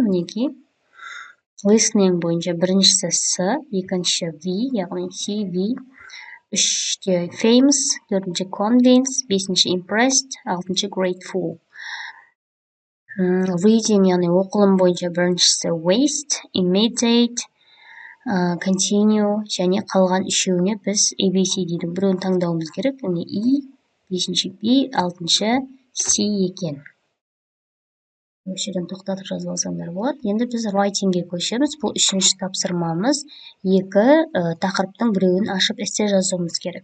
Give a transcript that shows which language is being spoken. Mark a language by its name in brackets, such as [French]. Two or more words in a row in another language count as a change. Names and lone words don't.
[Kazakh] Мінекей. Listening бойынша біріншісі S, екінші V, яғни CV, үште famous, төртінші convince, бесінші impressed, алтыншы grateful. Reading, яғни оқылым бойынша біріншісі waste, immediate, continue, және қалған үшеуіне біз ABCD-дің біреуін таңдауымыз керек. Яғни E, бесінші B, алтыншы C екен. Осы жерден тоқтатып жазып алсаңдар болады. Енді біз writing-ге көшеміз. Бұл үшінші тапсырмамыз. Екі тақырыптың біреуін ашып эссе жазуымыз керек.